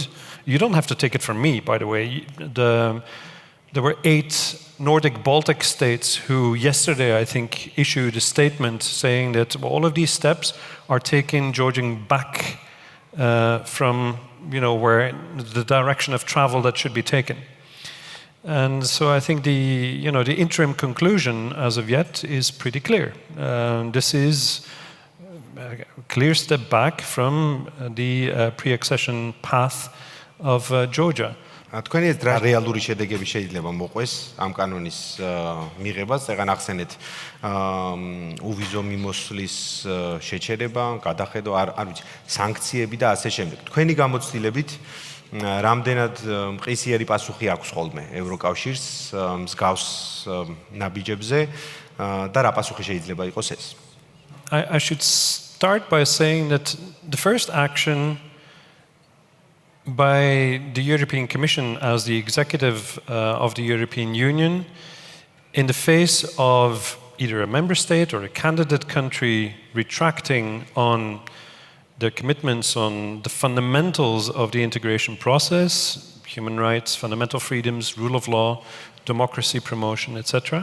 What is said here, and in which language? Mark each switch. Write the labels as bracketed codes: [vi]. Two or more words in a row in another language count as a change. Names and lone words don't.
[en] You don't have to take it from me, by the way. There were 8 Nordic Baltic states who yesterday, I think, issued a statement saying that all of these steps are taking Georgia back from where the direction of travel that should be taken. And so I think the interim conclusion as of yet is pretty clear. This is a clear step back from the pre-accession path of Georgia. [ka] თქვენი ეს რეალური შედეგები შეიძლება მოყვეს ამ კანონის მიღებას, წეგან ახსენეთ უვიზო მიმოსვლის შეჩერება, გადახედვა, არ ვიცი, სანქციები და ასე შემდეგ. თქვენი გამოცდილებით რამდენად მყისიერი პასუხი აქვს ხოლმე ევროკავშირს მსგავს ნაბიჯებზე და რა პასუხი შეიძლება იყოს ეს? [en] I should start by saying that the first action by the European Commission as the executive of the European Union in the face of either a member state or a candidate country retracting on their commitments on the fundamentals of the integration process, human rights, fundamental freedoms, rule of law, democracy promotion, etc.